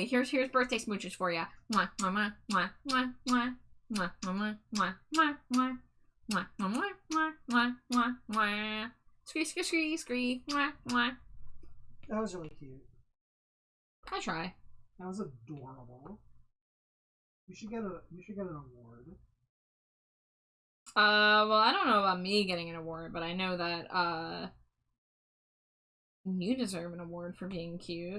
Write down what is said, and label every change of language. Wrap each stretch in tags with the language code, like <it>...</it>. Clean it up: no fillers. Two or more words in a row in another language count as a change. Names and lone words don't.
<en>Here's birthday smooches for you. Mwah, mwah, mwah, mwah, mwah, mwah, mwah, mwah, mwah, mwah, mwah, mwah, mwah, mwah, mwah, mwah. Scree, scree, scree, scree, mwah, mwah. That was really cute. I try. That was adorable. You should get an award. Well, I don't know about me getting an award, but I know that, you deserve an award for being cute.</en>